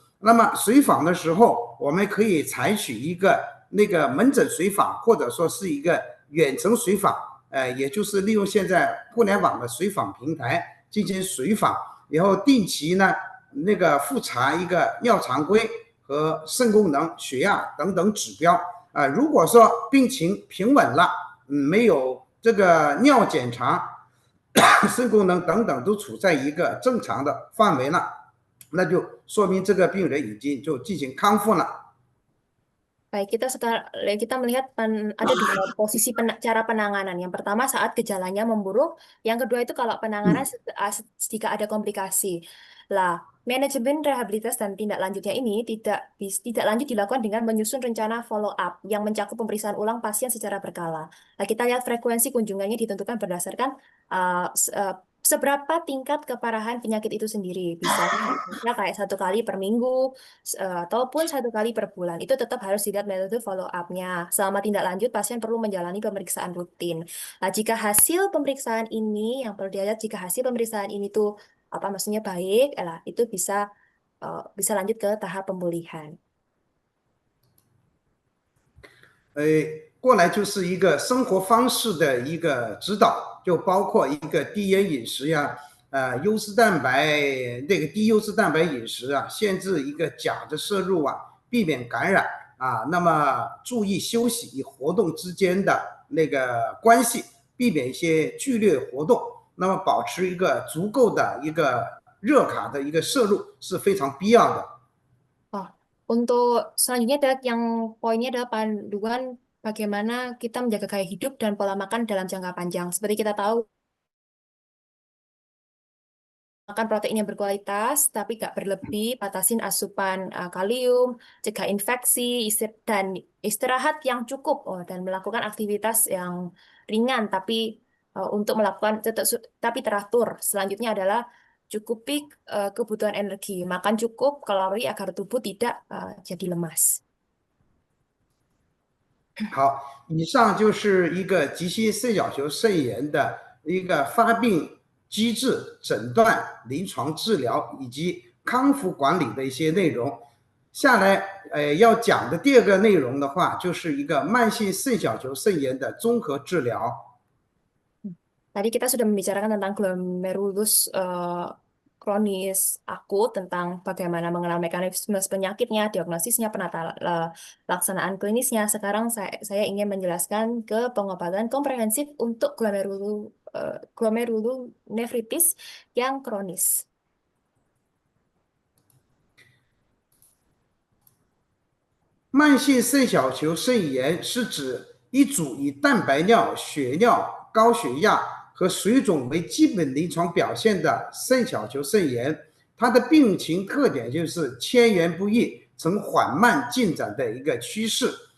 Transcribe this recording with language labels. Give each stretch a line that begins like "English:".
Chinese: 那么随访的时候，我们可以采取一个那个门诊随访，或者说是一个远程随访，也就是利用现在互联网的随访平台进行随访，然后定期呢那个复查一个尿常规和肾功能、血压等等指标。如果说病情平稳了，没有这个尿检查、肾功能等等都处在一个正常的范围了，那就说明这个病人已经就进行康复了。
Indonesian: Baik, kita melihat ada dua posisi cara penanganan. Yang pertama saat gejalanya memburuk, yang kedua itu kalau penanganan jika ada komplikasi. Lah, manajemen rehabilitas dan tindak lanjutnya ini tidak lanjut dilakukan dengan menyusun rencana follow up yang mencakup pemeriksaan ulang pasien secara berkala. Nah, kita lihat frekuensi kunjungannya ditentukan berdasarkan seberapa tingkat keparahan penyakit itu sendiri. Bisa kayak 1 kali per minggu ataupun 1 kali per bulan. Itu tetap harus dilihat metode follow up-nya. Selama tindak lanjut, pasien perlu menjalani pemeriksaan rutin. Nah, jika hasil pemeriksaan ini, yang perlu dilihat jika hasil pemeriksaan ini tuh maksudnya baik, itu bisa lanjut ke tahap pemulihan.
Chinese: 过来就是一个生活方式的一个指导，就包括一个低盐饮食呀，优质蛋白那个低优质蛋白饮食啊，限制一个钾的摄入啊，避免感染啊，那么注意休息与活动之间的那个关系，避免一些剧烈活动，那么保持一个足够的一个热卡的一个摄入是非常必要的。
Indonesian: Untuk selanjutnya adalah yang poinnya adalah panduan bagaimana kita menjaga gaya hidup dan pola makan dalam jangka panjang. Seperti kita tahu, makan protein yang berkualitas, tapi nggak berlebih, batasin asupan kalium, cegah infeksi, dan istirahat yang cukup, dan melakukan aktivitas yang ringan, tapi untuk melakukan tapi teratur. Selanjutnya adalah cukupi kebutuhan energi, makan cukup kalori agar tubuh tidak jadi lemas.
Chinese: 好，以上就是一个急性肾小球肾炎的一个发病机制、诊断、临床治疗以及康复管理的一些内容。下来，要讲的第二个内容的话，就是一个慢性肾小球肾炎的综合治疗。
Indonesian: Tadi kita sudah membicarakan tentang glomerulus kronis akut tentang bagaimana mengenal mekanisme penyakitnya, diagnosisnya, penata laksanaan klinisnya. Sekarang saya ingin menjelaskan ke pengobatan komprehensif untuk glomerulonefritis yang kronis.
Chinese: 慢性肾小球肾炎是指一组以蛋白尿、血尿、高血压和水肿为基本临床表现的肾小球肾炎，它的病情特点就是迁延不易，呈缓慢进展的一个趋势。